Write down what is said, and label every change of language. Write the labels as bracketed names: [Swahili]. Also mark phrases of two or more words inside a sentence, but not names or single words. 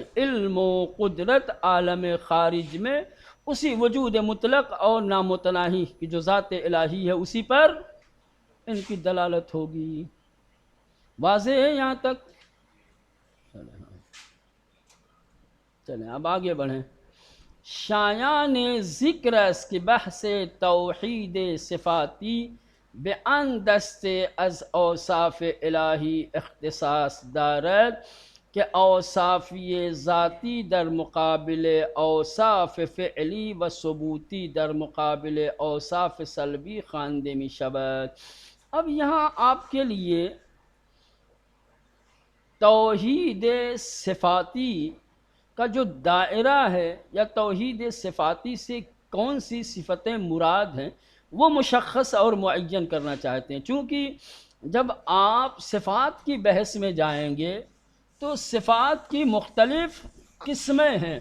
[Urdu] علم و قدرت عالم خارج میں اسی وجود مطلق اور نامتناہی کی جو ذات الہی ہے اسی پر ان کی دلالت ہوگی۔ واضح ہے یہاں تک؟ چلیں اب آگے بڑھیں۔ [Persian] شایان ذکر اس کی بحث توحید صفاتی بان دست از اوصاف الہی اختصاص دارد کہ اوصافی ذاتی در مقابل اوصاف فعلی و ثبوتی در مقابل اوصاف سلبی خوانده می شود۔ [Urdu] اب یہاں آپ کے لیے توحید صفاتی کا جو دائرہ ہے، یا توحید صفاتی سے کون سی صفتیں مراد ہیں، وہ مشخص اور معین کرنا چاہتے ہیں، چونکہ جب آپ صفات کی بحث میں جائیں گے تو صفات کی مختلف قسمیں ہیں۔